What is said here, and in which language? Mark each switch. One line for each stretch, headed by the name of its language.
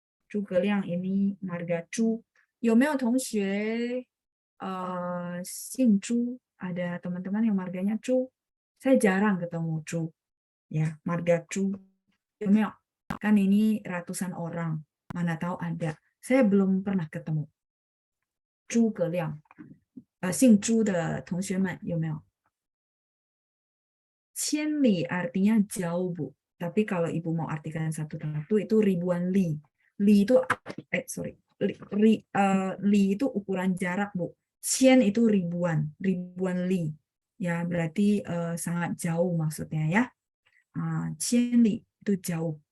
Indonesian: Chu Keliang ini marga Chu.
Chinese: 有没有同学姓朱?
Indonesian: Ada teman-teman yang marganya Chu? Saya jarang ketemu Chu. Ya, marga Chu.
Chinese: 有没有?
Indonesian: Kan ini ratusan orang. Mana tahu ada. Saya belum pernah ketemu.
Chinese: 诸葛亮，姓朱的同学们有没有？
Indonesian: 千里 artinya jauh, Bu. Tapi kalau Ibu mau artikan satu-satu itu ribuan li. Li itu sorry. li itu ukuran jarak, Bu. Qian itu ribuan, ribuan li. Ya, berarti sangat jauh maksudnya ya. Qian li itu jauh.